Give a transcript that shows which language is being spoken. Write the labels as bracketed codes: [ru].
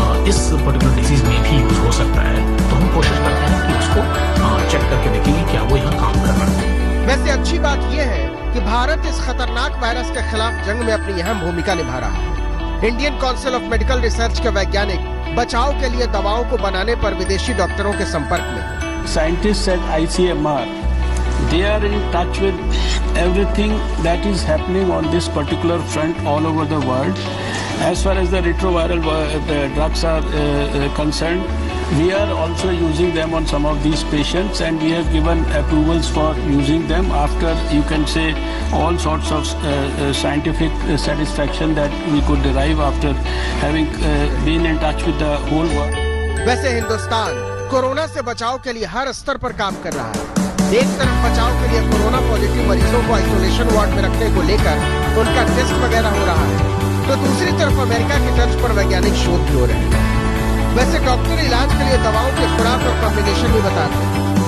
[hi] इस particular disease में भी यूज हो सकता है तो हम कोशिश करते हैं कि उसको चेक करके देखेंगे क्या वो यहाँ काम कर रहा है। वैसे अच्छी बात यह है कि भारत इस खतरनाक वायरस के खिलाफ जंग में अपनी अहम भूमिका निभा रहा है। Indian council of medical research के वैज्ञानिक बचाव के लिए दवाओं को बनाने पर विदेशी डॉक्टरों के संपर्क में। [en] Scientists at ICMR, they are in touch with everything that is happening on this particular front all over the world. As far as the retroviral drugs are concerned, we are also using them on some of these patients and we have given approvals for using them after, you can say, all sorts of scientific satisfaction that we could derive after having been in touch with the whole world. [hi] वैसे Hindustan corona से बचाव के लिए हर स्तर पर काम कर रहा है। एक तरफ बचाव के लिए कोरोना पॉजिटिव मरीजों को आइसोलेशन वार्ड में रखने को लेकर उनका टेस्ट वगैरह हो रहा है, तो दूसरी तरफ अमेरिका की तर्ज पर वैज्ञानिक शोध भी हो रहे हैं। वैसे डॉक्टर इलाज के लिए दवाओं के खुराक और कॉम्बिनेशन भी बताते हैं।